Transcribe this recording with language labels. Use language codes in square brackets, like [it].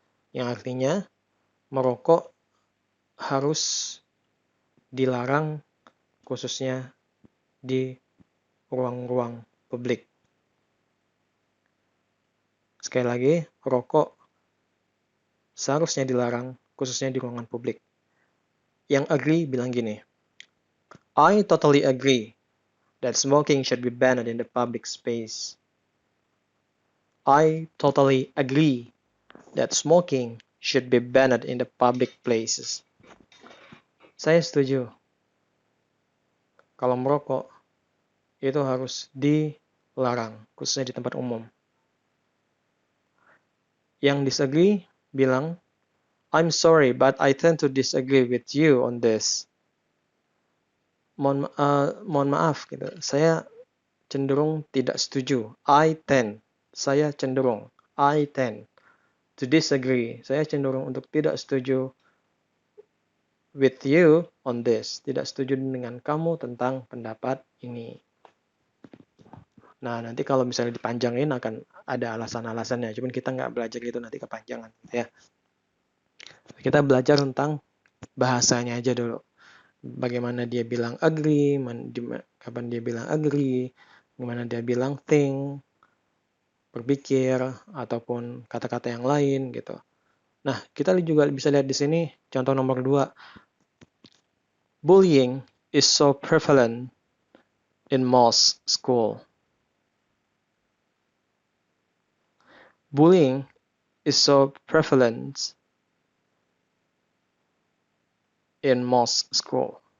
[id] Yang artinya merokok harus dilarang khususnya di ruang-ruang publik. Sekali lagi, rokok seharusnya dilarang khususnya di ruangan publik. Yang agree bilang gini, [en] I totally agree that smoking should be banned in the public space. I totally agree that smoking should be banned in the public places. [id] Saya setuju. Kalau merokok itu harus dilarang, khususnya di tempat umum. Yang disagree bilang, [en] I'm sorry, but I tend to disagree with you on this. [id] Mohon maaf, gitu. Saya cenderung tidak setuju. Saya cenderung. [en] I tend to disagree. [id] Saya cenderung untuk tidak setuju [en] with you on this. [id] Tidak setuju dengan kamu tentang pendapat ini. Nah, nanti kalau misalnya dipanjangin akan ada alasan-alasannya. Cuman kita nggak belajar itu nanti kepanjangan. Ya. Kita belajar tentang bahasanya aja dulu. Bagaimana dia bilang agree, kapan dia bilang agree, gimana dia bilang think, berpikir, ataupun kata-kata yang lain gitu. Nah, kita juga bisa lihat di sini contoh nomor 2. [en] Bullying is so prevalent in most school. Bullying is so prevalent in most school.